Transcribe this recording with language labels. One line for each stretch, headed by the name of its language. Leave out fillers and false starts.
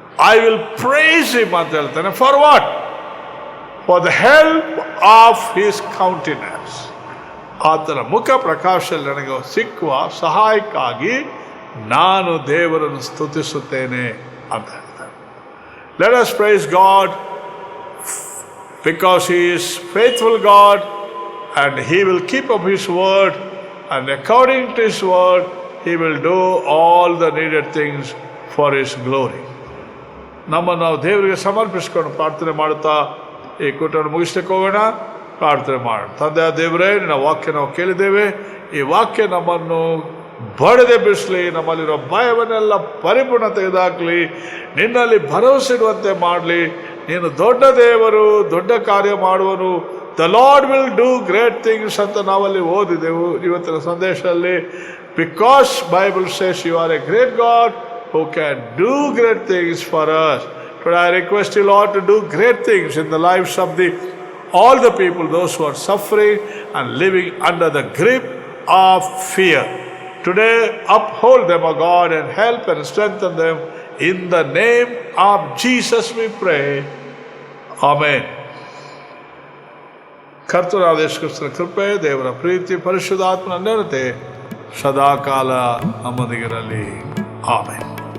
English: I will praise him
Kannada: ಅಂತ ಹೇಳ್ತಾನೆ.
English: For what? For the help of his countenance.
Kannada: ಆತನ ಮುಖ ಪ್ರಕಾಶದಲ್ಲಿ ನನಗೆ ಸಿಕ್ಕುವ ಸಹಾಯಕ್ಕಾಗಿ ನಾನು ದೇವರನ್ನು ಸ್ತುತಿಸುತ್ತೇನೆ ಅಂತ ಹೇಳ್ತಾನೆ.
English: Let us praise God because he is faithful God and he will keep up his word, and according to his word he will do all the needed things for his glory.
Kannada: ನಮ್ಮನ್ನು ನಾವು ದೇವರಿಗೆ ಸಮರ್ಪಿಸ್ಕೊಂಡು ಪ್ರಾರ್ಥನೆ ಮಾಡುತ್ತಾ ಈ ಕೂಟವನ್ನು ಮುಗಿಸ್ಲಿಕ್ಕೆ ಹೋಗೋಣ. ಪ್ರಾರ್ಥನೆ ಮಾಡೋಣ. ತಂದೆಯ ದೇವರೇ, ನಿನ್ನ ವಾಕ್ಯ ನಾವು ಕೇಳಿದ್ದೇವೆ. ಈ ವಾಕ್ಯ ನಮ್ಮನ್ನು ಬಡದೆ ಬಿಡಿಸಲಿ, ನಮ್ಮಲ್ಲಿರೋ ಭಯವನ್ನೆಲ್ಲ ಪರಿಪೂರ್ಣ ತೆಗೆದುಹಾಕಲಿ, ನಿನ್ನಲ್ಲಿ ಭರವಸೆ ಇಡುವಂತೆ ಮಾಡಲಿ. ನೀನು ದೊಡ್ಡ ದೇವರು, ದೊಡ್ಡ ಕಾರ್ಯ ಮಾಡುವನು.
English: the Lord will do great things
Kannada: ಅಂತ ನಾವಲ್ಲಿ ಓದಿದೆವು ಇವತ್ತಿನ ಸಂದೇಶದಲ್ಲಿ.
English: Because Bible says you are a great God who can do great things for us. But I request you, Lord, to do great things in the lives of all the people, those who are suffering and living under the grip of fear. Today, uphold them, O God, and help and strengthen them. In the name of Jesus we pray. Amen.
Kannada: ಕರ್ತನಾದ ಯೇಸು ಕ್ರಿಸ್ತನ ಕೃಪೆ, ದೇವರ ಪ್ರೀತಿ, ಪರಿಶುದ್ಧಾತ್ಮನ ನೆರತೆ ಸದಾಕಾಲ ನಮ್ಮೊಂದಿಗಿರಲಿ. Amen.